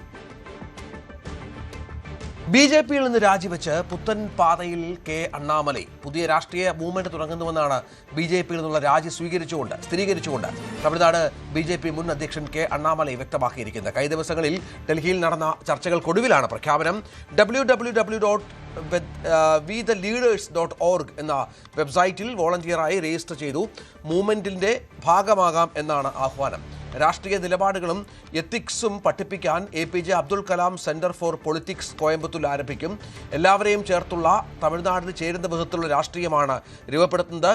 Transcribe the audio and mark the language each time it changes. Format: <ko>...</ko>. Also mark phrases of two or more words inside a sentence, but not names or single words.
<ml>BJPയിൽ നിന്ന് രാജിവെച്ച് പുത്തൻ പാതയിൽ കെ അണ്ണാമലൈ പുതിയ രാഷ്ട്രീയ മൂവ്മെന്റ് തുടങ്ങുന്നുവെന്നാണ് BJPയിൽ നിന്നുള്ള രാജി സ്ഥിരീകരിച്ചുകൊണ്ട് തമിഴ്നാട് BJP മുൻ അധ്യക്ഷൻ കെ അണ്ണാമലൈ വ്യക്തമാക്കിയിരിക്കുന്നത്. കഴിഞ്ഞ ദിവസങ്ങളിൽ ഡൽഹിയിൽ നടന്ന ചർച്ചകൾക്കൊടുവിലാണ് പ്രഖ്യാപനം. www.wetheleaders.org എന്ന വെബ്സൈറ്റിൽ വോളണ്ടിയറായി രജിസ്റ്റർ ചെയ്തു. മൂവ്മെന്റിന്റെ ഭാഗമാകാം എന്നാണ് ആഹ്വാനം. രാഷ്ട്രീയ നിലപാടുകളും എത്തിക്സും പഠിപ്പിക്കാൻ APJ അബ്ദുൽ കലാം സെന്റർ ഫോർ പൊളിറ്റിക്സ് കോയമ്പത്തൂരിൽ ആരംഭിക്കും. എല്ലാവരെയും ചേർത്തുള്ള തമിഴ്നാടിന് ചേരുന്ന വിധത്തിലുള്ള രാഷ്ട്രീയമാണ് രൂപപ്പെടുത്തുന്നത്.</ml>